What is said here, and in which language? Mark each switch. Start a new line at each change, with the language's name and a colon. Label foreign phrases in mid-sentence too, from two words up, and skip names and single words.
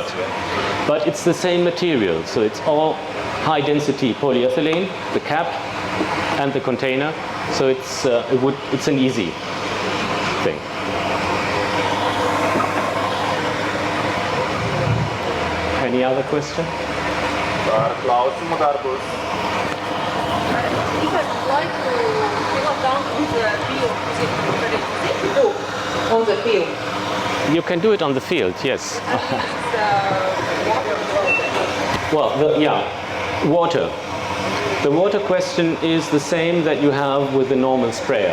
English: But it's the same material, so it's all high density polyethylene, the cap and the container. So it's an easy thing. Any other question?
Lithuanian: Klausimų dar bus.
English: If I'd like to fill down on the field, You can do it on the field, yes. Well, water. The water question is the same that you have with the normal sprayer.